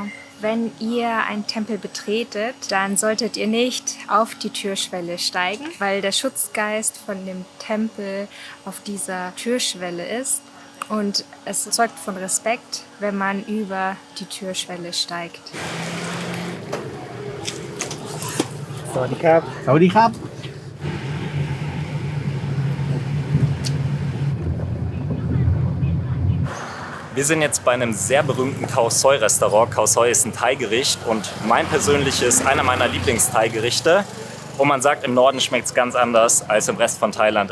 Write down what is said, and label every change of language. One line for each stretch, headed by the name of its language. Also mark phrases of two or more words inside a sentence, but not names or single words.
German: Wenn ihr einen Tempel betretet, dann solltet ihr nicht auf die Türschwelle steigen, weil der Schutzgeist von dem Tempel auf dieser Türschwelle ist. Und es zeugt von Respekt, wenn man über die Türschwelle steigt.
Thai: สวัสดีครับ สวัสดีครับ.
German: Wir sind jetzt bei einem sehr berühmten Khao Soi-Restaurant. Khao Soi ist ein Thai-Gericht und mein persönliches, einer meiner Lieblings-Thai-Gerichte. Und man sagt, im Norden schmeckt es ganz anders als im Rest von Thailand.